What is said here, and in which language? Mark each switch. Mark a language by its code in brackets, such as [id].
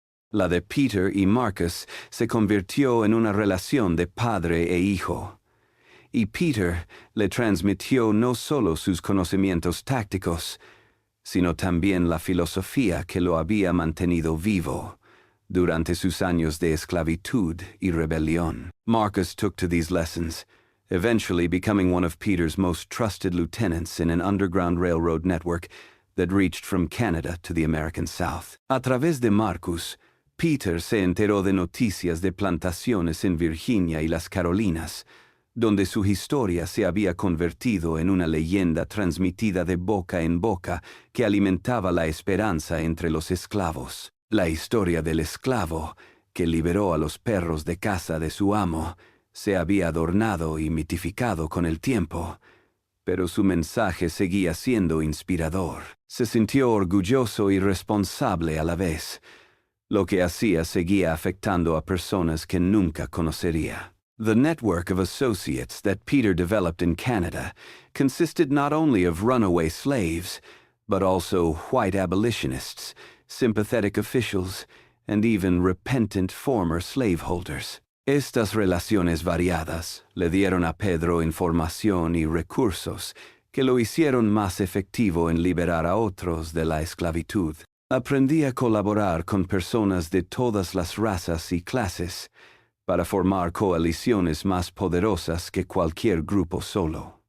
[es] La de Peter y Marcus se convirtió en una relación de padre e hijo, y Peter le transmitió no solo sus conocimientos tácticos, sino también la filosofía que lo había mantenido vivo durante sus años de esclavitud y rebelión. [en] Marcus took to these lessons, eventually becoming one of Peter's most trusted lieutenants in an underground railroad network that reached from Canada to the American South. [es] A través de Marcus, Peter se enteró de noticias de plantaciones en Virginia y las Carolinas, donde su historia se había convertido en una leyenda transmitida de boca en boca que alimentaba la esperanza entre los esclavos. La historia del esclavo, que liberó a los perros de caza de su amo, se había adornado y mitificado con el tiempo, pero su mensaje seguía siendo inspirador. Se sintió orgulloso y responsable a la vez. Lo que hacía seguía afectando a personas que nunca conocería. [en] The network of associates that Peter developed in Canada consisted not only of runaway slaves, but also white abolitionists, sympathetic officials, and even repentant former slaveholders. [es] Estas relaciones variadas le dieron a Pedro información y recursos que lo hicieron más efectivo en liberar a otros de la esclavitud. Aprendí a colaborar con personas de todas las razas y clases para formar coaliciones más poderosas que cualquier grupo solo.